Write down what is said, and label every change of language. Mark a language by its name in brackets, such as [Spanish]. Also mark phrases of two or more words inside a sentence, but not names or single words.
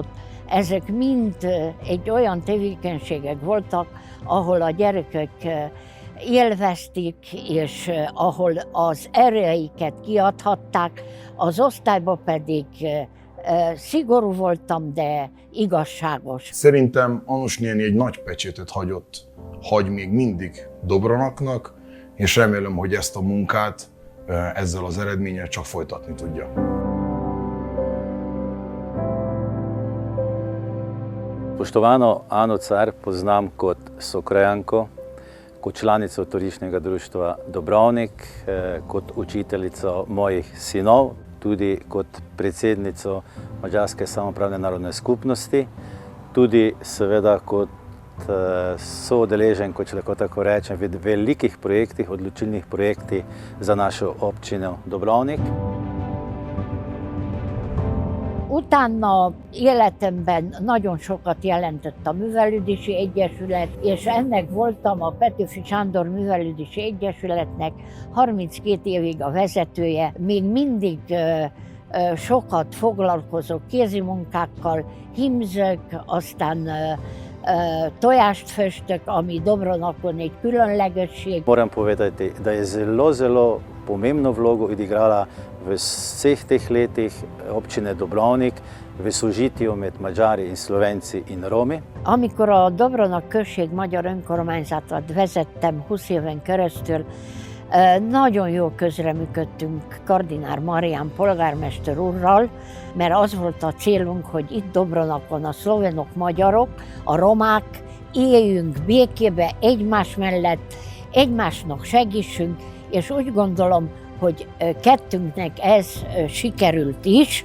[Hungarian] Ezek mind egy olyan tevékenységek voltak, ahol a gyerekek élvezték, és ahol az erejeiket kiadhatták, az osztályban pedig szigorú voltam, de igazságos. Szerintem Anus néni egy nagy pecsétet hagy még mindig Dobranaknak, és remélem, hogy ezt a munkát ezzel az eredménnyel csak folytatni tudja. [Slovenian] Poštovano Ano Car poznam kot sokrajanko, kot članico Turističnega društva Dobrovnik, kot učiteljico mojih sinov, tudi kot predsednico Madžarske samoupravne narodne skupnosti, tudi seveda kot soudeležen, če lahko tako rečem, v velikih projektih, odločilnih projektih za našo občino Dobrovnik. [Hungarian] Utána életemben nagyon sokat jelentett a Művelődési Egyesület, és ennek voltam a Petőfi Sándor Művelődési Egyesületnek 32 évig a vezetője. Még mindig sokat foglalkozok kézimunkákkal, hímzök, aztán tojást festök, ami Dobranakon egy különlegesség. [Slovenian] Moram povedati, da je zelo pomembno vlogo odigrala v vseh teh letih občine Dobrovnik v sožitju med Madžari in Slovenci in Romi. [Hungarian] Amikor a Dobranak község magyar önkormányzatot vezettem 20 éven keresztül, nagyon jó közreműködtünk Kardinár Marián polgármester úrral, mert az volt a célunk, hogy itt Dobranakon a szlovénok, magyarok, a romák éljünk békébe egymás mellett, egymásnak segítsünk, és úgy gondolom, hogy kettőnknek ez sikerült is.